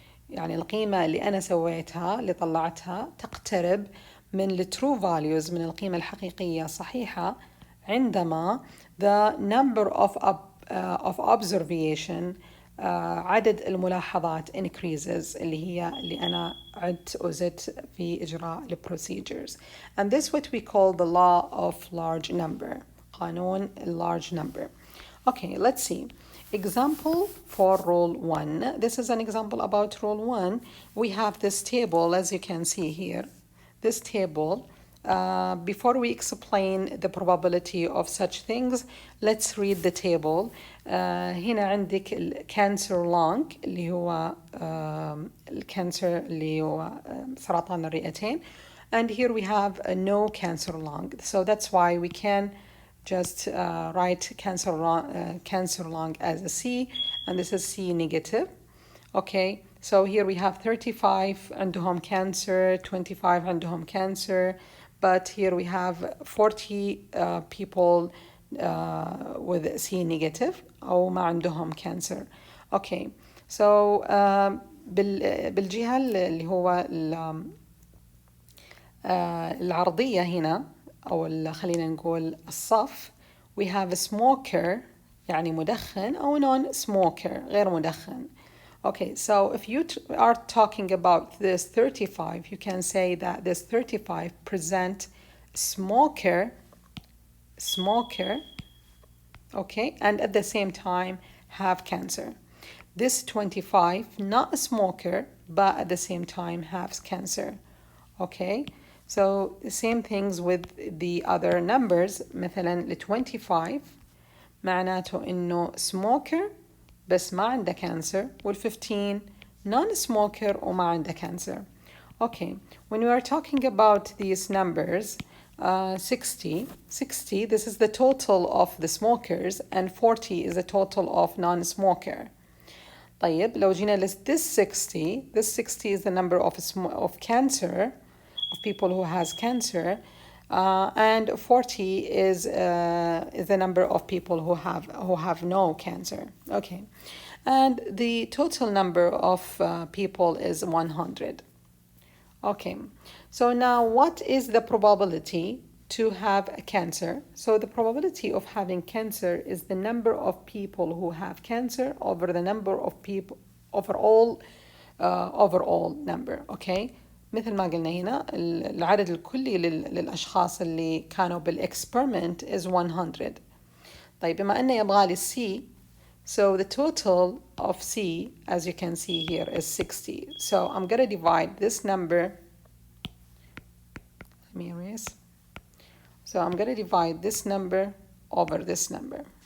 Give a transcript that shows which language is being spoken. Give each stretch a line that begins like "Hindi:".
Arabic: يعني القيمة اللي أنا سويتها اللي طلعتها تقترب من ال
English: true values
Arabic: من القيمة الحقيقية الصحيحة عندما
English: the number of observation
Arabic: عدد الملاحظات increases اللي أنا عدت وزدت في إجراء procedures.
English: And this what we call the law of large number. قانون large number. Okay, let's see. Example for rule 1. This is an example about rule 1. We have this table as you can see here. This table, before we explain the probability of such things, let's read the table.
Arabic: هنا عندك الكانسر لونج اللي هو الكانسر اللي هو سرطان الرئتين,
English: and here we have a no cancer lung. So that's why we can just write cancer lung as a C, and this is C negative. Okay, so here we have 35 عندهم cancer, 25 عندهم cancer, but here we have 40 people with C negative
Arabic: أو ما عندهم
English: cancer.
Arabic: Okay, so بالجهة اللي هو العرضية هنا أو خلينا نقول الصف,
English: we have a smoker
Arabic: يعني مدخن أو non-smoker غير مدخن.
English: Okay, so if you are talking about this 35, you can say that this 35 present smoker smoker, okay, and at the same time have cancer. This 25, not a smoker, but at the same time has cancer, okay. So the same things with the other numbers.
Arabic: مثلا ال 25 معناته إنه smoker بس ما عنده cancer، وال 15 non-smoker وما عنده cancer.
English: Okay, when we are talking about these numbers, 60, this is the total of the smokers, and 40 is the total of non-smoker.
Arabic: طيب لو جينا
English: this 60 is the number of cancer, of people who has cancer, and 40 is the number of people who have no cancer. Okay, and the total number of people is 100. Okay, so now what is the probability to have a cancer? So the probability of having cancer is the number of people who have cancer over the number of people overall number.
Arabic: Okay, مثل ما قلنا هنا العدد الكلي للأشخاص اللي كانوا بالإكسبيرمنت is 100. طيب بما أنه يبغالي
English: C, so the total of C, as you can see here, is 60. So I'm going to divide this number. Let me erase. So I'm going to divide this number over this number.